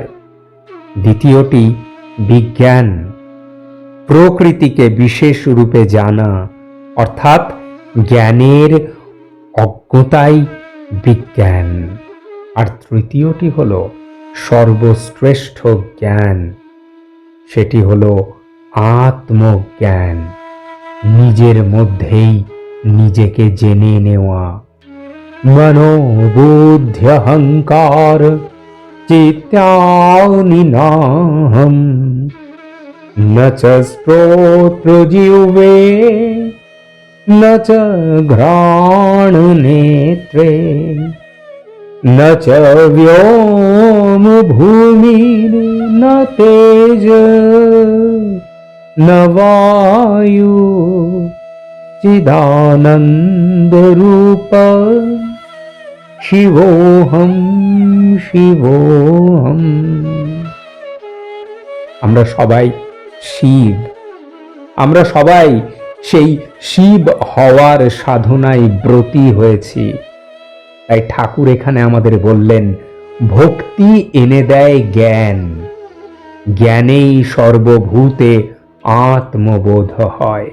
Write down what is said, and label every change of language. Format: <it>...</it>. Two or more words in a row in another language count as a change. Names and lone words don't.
<bn>দ্বিতীয়টি বিজ্ঞান, প্রকৃতিকে বিশেষ রূপে জানা, অর্থাৎ জ্ঞানের অজ্ঞতাই বিজ্ঞান। আর তৃতীয়টি হলো সর্বশ্রেষ্ঠ জ্ঞান, সেটি হলো আত্মজ্ঞান, নিজের মধ্যেই নিজেকে জেনে নেওয়া।</bn> <sa>মনোবুদ্ধ্যহংকার চিত্তানি নাহম ন চ শ্রোত্রজিহ্বে ন চ ঘ্রাণনেত্রে ন চ ব্যোম ভূমির ন তেজ ন বায়ু চিদানন্দরূপ শিবোহম শিবোহম।</sa> <bn>আমরা সবাই শিব, আমরা সবাই সেই শিব হওয়ার সাধনায় ব্রতী হয়েছি। তাই ঠাকুর এখানে আমাদের বললেন, ভক্তি এনে দেয় জ্ঞান, জ্ঞানেই সর্বভূতে আত্মবোধ হয়।</bn>